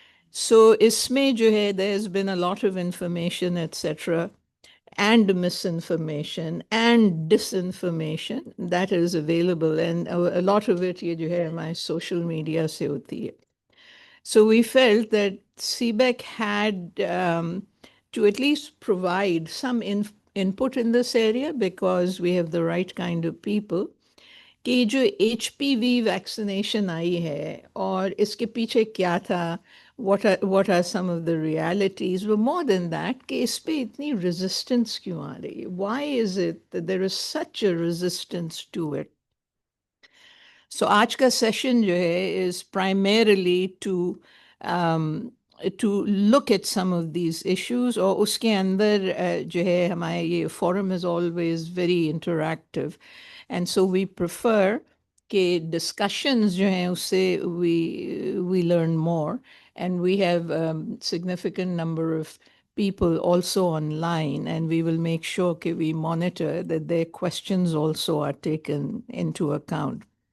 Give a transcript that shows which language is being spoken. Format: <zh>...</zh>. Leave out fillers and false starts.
<en>So</en> <ur>isme jo hai,</ur> <en>there's been a lot of information, etc., and misinformation and disinformation that is available, and a lot of it</en> <ur>ye jo hai</ur> <en>my social media se hoti hai. So we felt that CBEC had to at least provide some input in this area, because we have the right kind of people.</en> <ur>कि जो HPV vaccination आई है और इसके पीछे क्या था,</ur> <en>what are some of the realities, but more than that,</en> <ur>कि इस पे इतनी resistance क्यों आ रही है?</ur> <en>Why is it that there is such a resistance to it? So</en> <ur>आज का session जो है</ur> <en>is primarily to look at some of these issues,</en> <ur>और उसके अंदर जो है हमारे ये</ur> <en>forum is always very interactive, and so we prefer</en> <ur>कि discussions जो हैं उससे</ur> <en>we learn more, and we have significant number of people also online, and we will make sure that we monitor that their questions also are taken into account.</en>